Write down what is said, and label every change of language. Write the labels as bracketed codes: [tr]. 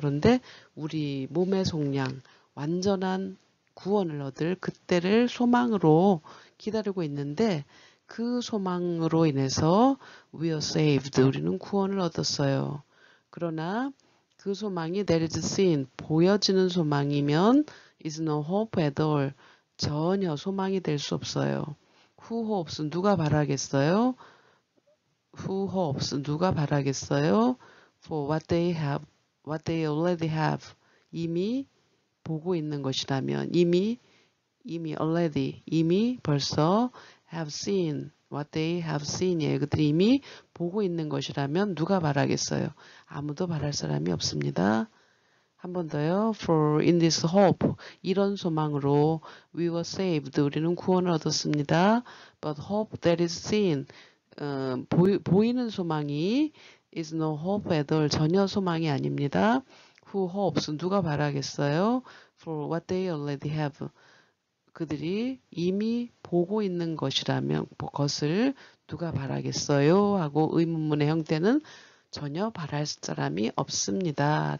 [ko] 그런데 우리 몸의 속량, 완전한 구원을 얻을 그때를 소망으로 기다리고 있는데 그 소망으로 인해서 [en] we are saved, [ko] 우리는 구원을 얻었어요. 그러나 그 소망이 [en] that is seen, [ko] 보여지는 소망이면 [en] is no hope at all, [ko] 전혀 소망이 될 수 없어요. [en] Who hopes, [ko] 누가 바라겠어요? Who hopes, 누가 바라겠어요? [en] For what they have, what they already have, [ko] 이미 보고 있는 것이라면, [en] 이미 already, [ko] 이미 벌써 [en] have seen, what they have seen이에요. [ko] 그들이 이미 보고 있는 것이라면 누가 바라겠어요? 아무도 바랄 사람이 없습니다. 한 번 더요. [en] For in this hope, [ko] 이런 소망으로 [en] we were saved, [ko] 우리는 구원을 얻었습니다. [en] But hope that is seen, [ko] 보이는 소망이 [en] is no hope at all, [ko] 전혀 소망이 아닙니다. [en] Who hopes, [ko] 누가 바라겠어요? [en] For what they already have, [ko] 그들이 이미 보고 있는 것이라면 것을 누가 바라겠어요? 하고 의문문의 형태는 전혀 바랄 사람이 없습니다.